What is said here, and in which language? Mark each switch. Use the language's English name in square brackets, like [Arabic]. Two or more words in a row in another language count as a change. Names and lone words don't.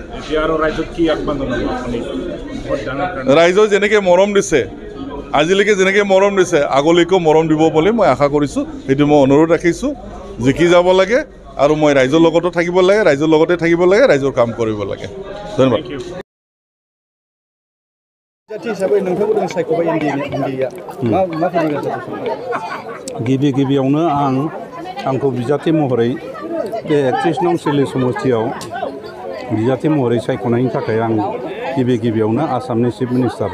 [Assamese] এতিয়া আৰু ৰাইজক কি আহ্বান জনাব আপুনি ৰাইজৰ যেনেকৈ মৰম দিছে আজিলৈকে যেনেকৈ মৰম দিছে আগলৈকেও মৰম দিব বুলি মই আশা কৰিছোঁ সেইটো মই অনুৰোধ ৰাখিছোঁ জিকি যাব লাগে আৰু মই ৰাইজৰ লগতো থাকিব লাগে ৰাইজৰ লগতে থাকিব লাগে ৰাইজৰ কাম কৰিব লাগে ধন্যবাদ [Bodo] गिबियावनो आंखौ बिजाथि महरै बे 31 नं सिडली समष्टियाव बिजाथि महरै सायख'नायनि थाखाय आं गिबियावनो आसामनि [English] chief minister